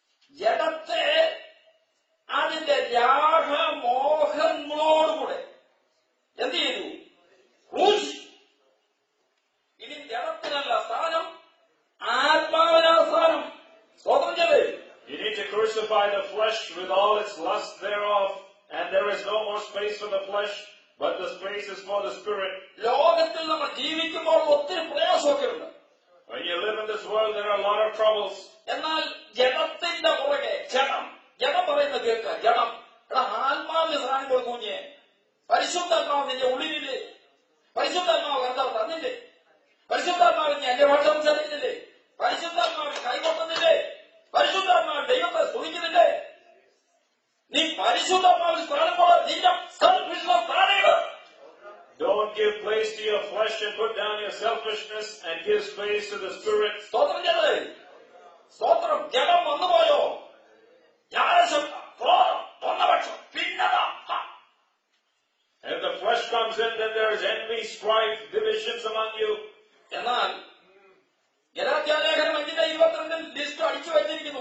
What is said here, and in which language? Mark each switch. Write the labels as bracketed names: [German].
[Malayalam] ജഡത്തെ അതിന്റെ രാഗമോഹങ്ങളോടുകൂടെ എന്ത് ചെയ്തു? ക്രൂശി. ഇനി ജഡത്തിനല്ല സ്ഥാനം, ആത്മാവിനാ സ്ഥാനം. സ്തോത്രം ചെയ്തു. [English] You need to crucify the flesh with all its lust thereof, and there is no more space for the flesh, but the space is for the spirit. [Malayalam] ലോകത്തിൽ നമ്മൾ ജീവിക്കുമ്പോൾ ഒത്തിരി പ്രയാസമൊക്കെ ഉണ്ട്. [English] When you live in this world, there are a lot of troubles. [Malayalam] എന്നാൽ ജഡത്തിന്റെ പുറകെ ജഡം പറയുന്നത് കേൾക്കുക. ജഡം എടാ, ആത്മാവിന് സ്ഥാനം കൊടുക്കൂഞ്ഞേ. പരിശുദ്ധാത്മാവ് നിന്റെ ഉള്ളിലില്ലേ? പരിശുദ്ധാത്മാവ് കർത്താവ് തന്നില്ലേ? പരിശുദ്ധാത്മാവിൽ നീ എന്റെ ഭാഷ സംസാരിക്കുന്നില്ലേ? പരിശുദ്ധാത്മാവിൽ കൈകൊട്ടുന്നില്ലേ? പരിശുദ്ധാത്മാവിൽ ദൈവത്തെ സ്തുതിക്കുന്നില്ലേ? നീ പരിശുദ്ധാത്മാവിൽ സ്ഥാനം പോലെ നിന്റെ selfishness താഴെയിട്. [English] Don't give place to your flesh and put down your selfishness and give space to the spirit. [Malayalam] സ്തോത്രം ചെയ്തേ. സ്തോത്രം. ജഡം വന്നുപോയോ? ജ്ഞാനശബ്ദം, ക്രോധം, തൊന്നപക്ഷം, ഭിന്നത. [English] If the flesh comes in, then there is envy, strife, divisions among you. [Malayalam] എന്നാൽ ഗലാത്യലേഖനം 5:22 list അടിച്ചു വെച്ചിരിക്കുന്നു.